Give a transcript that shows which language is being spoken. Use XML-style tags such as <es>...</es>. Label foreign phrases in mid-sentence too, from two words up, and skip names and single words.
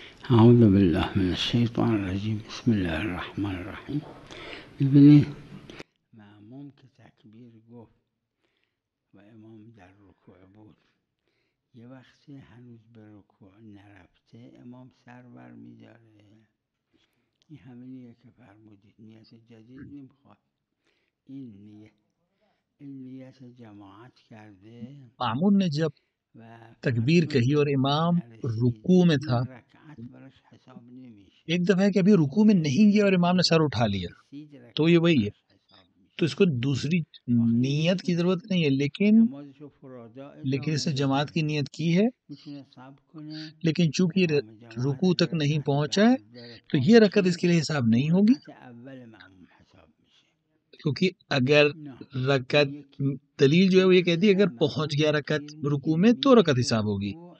<ar>اعوذ باللہ من الشیطان الرجیم بسم اللہ الرحمن الرحیم.</ar> <fa>ببینید معموم که تکبیر گفت و امام در رکوع بود، یه وقتی هنوز به رکوع نرفته امام سر بر میداره. این همینیه که فرمودید، نیت جدید نمیخواد. این نیت جماعت کرده</fa> <ur>معمون نے جب و تکبیر کہی اور امام رکوع میں تھا،</ur> <fa>این رکعت براش حساب نمیشه.</fa> <ur>ایک دفعہ ہے کہ ابھی رکوع میں نہیں گیا اور امام نے سر اٹھا لیا، تو یہ وہی ہے. تو اس کو دوسری نیت کی ضرورت نہیں ہے، لیکن اس نے جماعت کی نیت کی ہے. لیکن چونکہ یہ رکوع تک نہیں پہنچا ہے تو یہ رکعت اس کے لیے حساب نہیں ہوگی، کیونکہ اگر رکعت دلیل جو ہے وہ یہ کہتی ہے اگر پہنچ گیا رکعت رکوع میں تو رکعت حساب ہوگی.</ur>